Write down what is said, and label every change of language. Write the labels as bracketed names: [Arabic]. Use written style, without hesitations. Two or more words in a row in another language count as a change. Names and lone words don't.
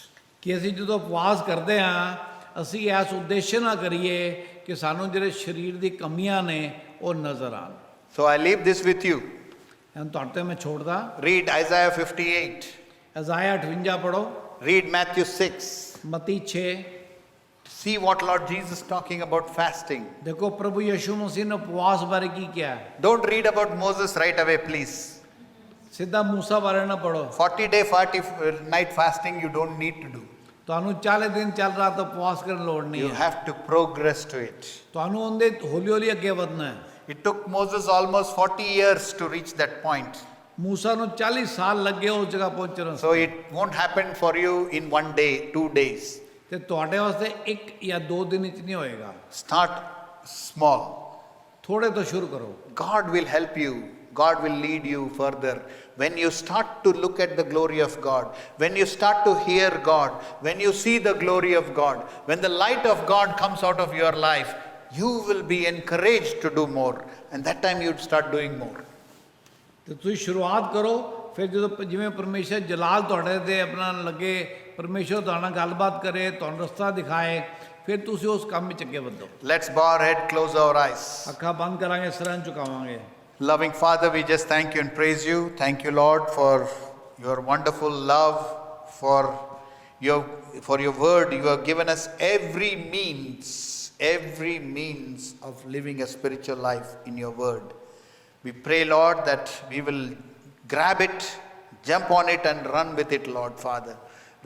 [Punjabi] ਕਿ ਅਸੀਂ ਜਦੋਂ ਉਪਵਾਸ ਕਰਦੇ ਹਾਂ ਅਸੀਂ ਇਸ ਉਦੇਸ਼ ਨਾਲ ਕਰੀਏ ਕਿ ਸਾਨੂੰ ਜਿਹੜੇ ਸਰੀਰ ਦੀ ਕਮੀਆਂ ਨੇ ਉਹ ਨਜ਼ਰ ਆਣ। [English] So I leave this with you. [Punjabi] ਹੁਣ ਤੁਹਾਡੇ ਤੇ ਮੈਂ ਛੋੜਦਾ। [English] Read Isaiah 58. [Punjabi] ਇਜ਼ਾਇਆ 58 ਪੜੋ, [English] Read Matthew 6. [Punjabi] ਮਤੀ 6। [English] See what Lord Jesus talking about fasting. [Punjabi] ਦੇਖੋ ਪ੍ਰਭੂ ਯਿਸੂ ਮਸੀਹ ਨੇ ਉਪਵਾਸ ਬਾਰੇ ਕੀ ਕਿਹਾ ਹੈ। [English] Don't read about Moses right away, please. [Punjabi] ਸਿੱਧਾ ਮੂਸਾ ਬਾਰੇ ਨਾ ਪੜੋ। [English] 40-day, 40-night fasting you don't need to do. [Punjabi] ਤੁਹਾਨੂੰ 40 ਦਿਨ ਚੱਲ ਰਹਾ ਤਾਂ ਉਪਵਾਸ ਕਰਨ ਲੋੜ ਨਹੀਂ [English] You [Punjabi] ਹੈ। [English] have to progress to it. [Punjabi] ਤੁਹਾਨੂੰ ਉਹਦੇ ਹੌਲੀ ਹੌਲੀ ਅੱਗੇ ਵਧਣਾ ਹੈ। [English] It took Moses almost 40 years to reach that point. [Punjabi] ਮੂਸਾ ਨੂੰ 40 ਸਾਲ ਲੱਗੇ ਉਸ ਜਗ੍ਹਾ ਪਹੁੰਚਣ। [English] So it won't happen for you in 1 day, 2 days. [Punjabi] ਤੇ ਤੁਹਾਡੇ ਵਾਸਤੇ 1 ਜਾਂ 2 ਦਿਨ ਵਿੱਚ ਨਹੀਂ ਹੋਏਗਾ। [English] Start small. [Punjabi] ਥੋੜੇ ਤੋਂ ਸ਼ੁਰੂ ਕਰੋ। [English] God will help you. God will lead you further. When you start to look at the glory of God, when you start to hear God, when you see the glory of God, when the light of God comes out of your life, you will be encouraged to do more. And that time you'd start doing more. [Punjabi] ਤੇ ਤੁਸੀਂ ਸ਼ੁਰੂਆਤ ਕਰੋ, ਫਿਰ ਜਦੋਂ ਜਿਵੇਂ ਪਰਮੇਸ਼ਰ ਜਲਾਲ ਤੁਹਾਡੇ ਤੇ ਆਪਣਾ ਲੱਗੇ, ਪਰਮੇਸ਼ਰ ਤੁਹਾਡੇ ਨਾਲ ਗੱਲਬਾਤ ਕਰੇ, ਤੁਹਾਨੂੰ ਰਸਤਾ ਦਿਖਾਏ, ਫਿਰ ਤੁਸੀਂ ਉਸ ਕੰਮ ਵਿੱਚ ਅੱਗੇ ਵਧੋ। [English] Let's bow our head, close our eyes. [Punjabi] ਅੱਖਾਂ ਬੰਦ ਕਰਾਂਗੇ, ਸਿਰਾਂ ਝੁਕਾਵਾਂਗੇ। [English] Loving Father, we just thank you and praise you. Thank you, Lord, for your wonderful love, for your word. You have given us every means of living a spiritual life in your word. We pray, Lord, that we will grab it, jump on it and run with it, Lord Father.